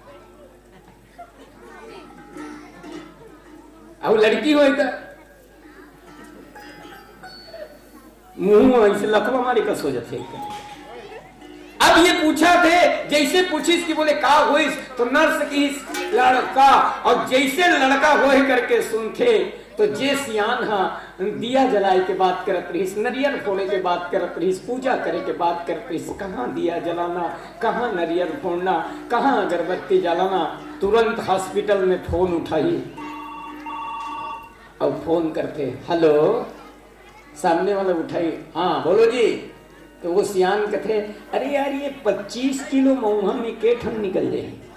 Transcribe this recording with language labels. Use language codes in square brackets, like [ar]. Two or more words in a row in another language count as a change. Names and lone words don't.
[hne] अब लड़की हो मुंह ऐसे लकवा मारी का सो जाते। अब ये पूछा थे जैसे पूछिस कि बोले का होइस तो नर्स की लड़का, और जैसे लड़का होए करके सुनते तो जे सियान हा दिया जलाए के बात करत रहीस, नरियल फोड़े के बात करत रहीस, पूजा करे के बात करत रहीस। कहाँ दिया जलाना, कहाँ नरियल फोड़ना, कहाँ अगरबत्ती जलाना। तुरंत हॉस्पिटल में फोन उठाई और फोन करते, हेलो, सामने वाला उठाई, हाँ बोलो जी। तो वो सियान कहते, अरे यार ये 25 किलो मऊहा में के ठन निकल जाए।